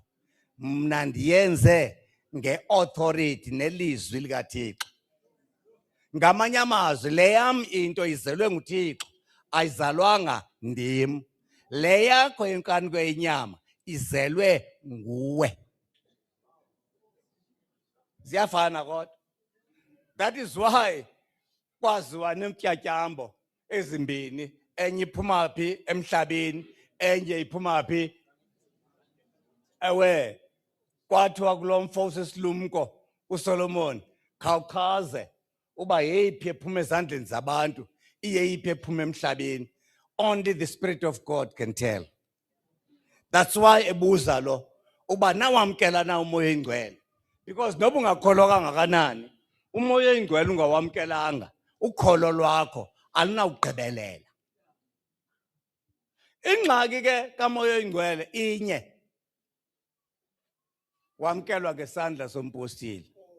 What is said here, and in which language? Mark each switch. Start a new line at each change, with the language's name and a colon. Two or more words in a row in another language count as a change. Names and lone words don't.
Xhosa: Mna ndiyenze ngeauthority nelizwi likaThixo. Ngamanye amazwi le yam into izelwe nguThixo ayizalwanga ndim. Le yakho yenkanuko yenyama izelwe nguwe. Ziyafana kodwa.
English: That is why
Xhosa: kwaziwa nemtyatyambo ezimbini, enye iphuma phi emhlabeni, enye iphuma phi. Ewe, kwathiwa kulo mfo usesilumko uSolomon, khawukhaze uba yeyiphi ephuma ezandleni zabantu, iyeyiphi ephuma emhlabeni.
English: Only the Spirit of God can tell. That's why
Xhosa: ebuza lo uba nawamkela na umoya oyingcwele, because noba ungakholwa kangakanani umoya oyingcwele ungawamkelanga, ukholo lwakho alunawugqibelela. Ingxaki ke kamoya oyingcwele inye, wamkelwa ngesandla sompostile.